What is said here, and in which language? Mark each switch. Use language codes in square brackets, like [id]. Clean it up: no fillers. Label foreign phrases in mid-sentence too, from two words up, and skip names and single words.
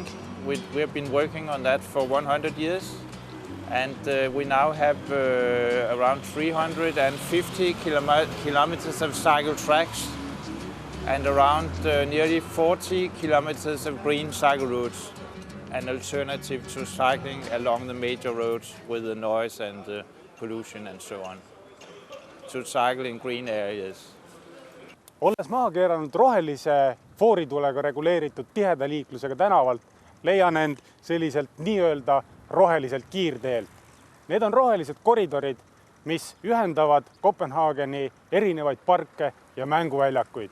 [en] We've been working on that for 100 years, and we now have around 350 kilometers of cycle tracks and around nearly 40 kilometers of green cycle routes, an alternative to cycling along the major roads with the noise and the pollution and so on. to cycle in green areas. [et] Olles maha keeranud rohelise fooritulega reguleeritud tiheda liiklusega tänavalt, leian end selliselt nii-öelda roheliselt kiirteelt. Need on rohelised koridorid, mis ühendavad Kopenhaageni erinevaid parke ja mänguväljakuid.